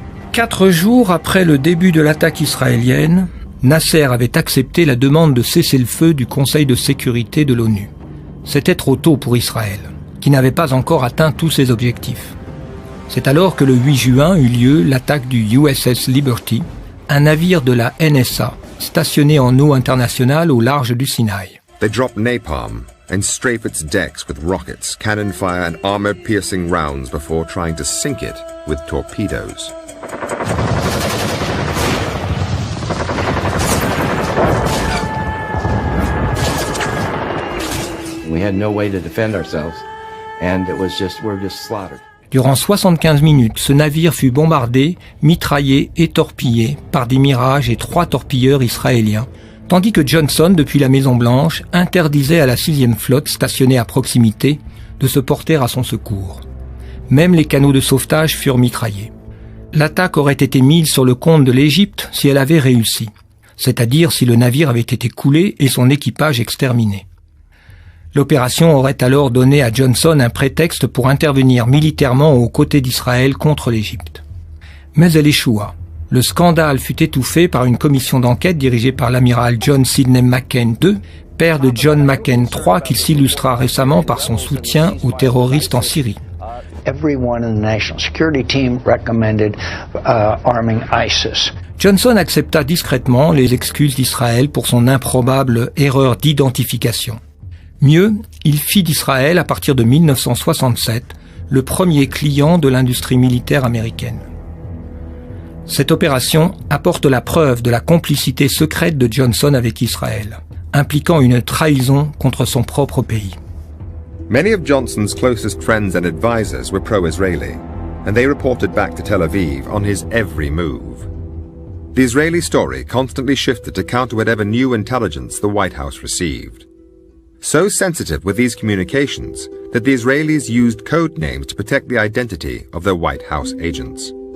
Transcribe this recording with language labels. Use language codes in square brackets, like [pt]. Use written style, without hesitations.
[fr] 4 jours après le début de l'attaque israélienne, Nasser avait accepté la demande de cessez-le-feu du Conseil de sécurité de l'ONU. C'était trop tôt pour Israël, qui n'avait pas encore atteint tous ses objectifs. C'est alors que le 8 juin eut lieu l'attaque du USS Liberty, un navire de la NSA stationné en eau internationale au large du Sinaï. [en] They dropped napalm and strafe its decks with rockets, cannon fire and armor-piercing rounds before trying to sink it with torpedoes. We had no way to defend ourselves, and we're just slaughtered. [fr] Durant 75 minutes, ce navire fut bombardé, mitraillé et torpillé par des Mirage et 3 torpilleurs israéliens, tandis que Johnson, depuis la Maison-Blanche, interdisait à la 6e flotte stationnée à proximité de se porter à son secours. Même les canaux de sauvetage furent mitraillés. L'attaque aurait été mise sur le compte de l'Égypte si elle avait réussi, c'est-à-dire si le navire avait été coulé et son équipage exterminé. L'opération aurait alors donné à Johnson un prétexte pour intervenir militairement aux côtés d'Israël contre l'Égypte. Mais elle échoua. Le scandale fut étouffé par une commission d'enquête dirigée par l'amiral John Sidney McCain II, père de John McCain III, qui s'illustra récemment par son soutien aux terroristes en Syrie. [en] Everyone in the national security team recommended arming ISIS. [fr] Johnson accepta discrètement les excuses d'Israël pour son improbable erreur d'identification. Mieux, il fit d'Israël, à partir de 1967, le premier client de l'industrie militaire américaine. Cette opération apporte la preuve de la complicité secrète de Johnson avec Israël, impliquant une trahison contre son propre pays. [en] Many of Johnson's closest friends and advisors were pro-Israeli, and they reported back to Tel Aviv on his every move. The Israeli story constantly shifted to counter whatever new intelligence the White House received. So sensitive were these communications that the Israelis used code names to protect the identity of their White House agents.